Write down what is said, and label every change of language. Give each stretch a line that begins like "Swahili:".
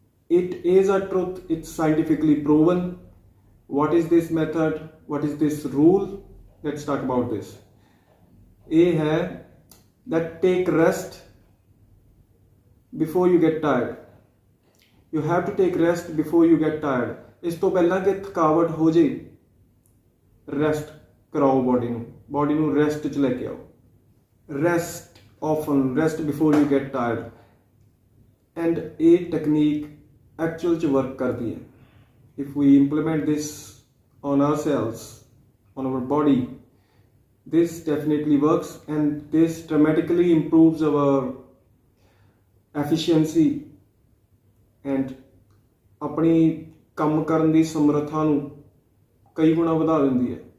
English: It is a truth, it's scientifically proven. What is this method? What is this rule? Let's talk about this. A है that take rest before you get tired. You have to take rest before you get tired.
Punjabi: ਇਸ ਤੋਂ ਪਹਿਲਾਂ ਕਿ ਥਕਾਵਟ ਹੋ ਜੇ, rest ਕਰਾਓ body ਨੂੰ ਰੈਸਟ 'ਚ ਲੈ ਕੇ ਆਓ.
English: Rest often, rest before you get tired.
Punjabi: And ਇਹ technique actual 'ਚ work ਕਰਦੀ ਹੈ.
English: If we implement this on ourselves, on our body, this definitely works, and this dramatically improves our efficiency and
Punjabi: ਆਪਣੀ ਕੰਮ ਕਰਨ ਦੀ ਸਮਰੱਥਾ ਨੂੰ ਕਈ ਗੁਣਾ ਵਧਾ ਦਿੰਦੀ ਹੈ.